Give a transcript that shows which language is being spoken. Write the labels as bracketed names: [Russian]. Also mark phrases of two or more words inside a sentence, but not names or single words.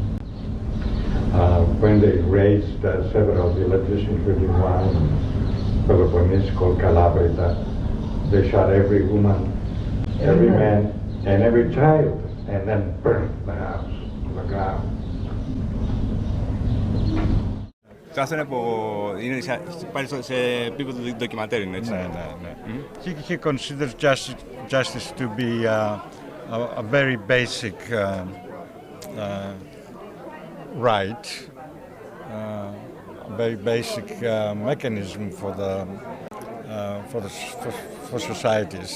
[English] When they raised several villages, including one in Peloponnese called Calabrita, they shot every woman, every man, and every child, and then burned the house to the ground. [Greek] Αυτό είναι που είναι πάλι σε επίπεδο ντοκιματέρ, έτσι. Ναι. [English] He considers justice to be a very basic right, a very basic mechanism for societies.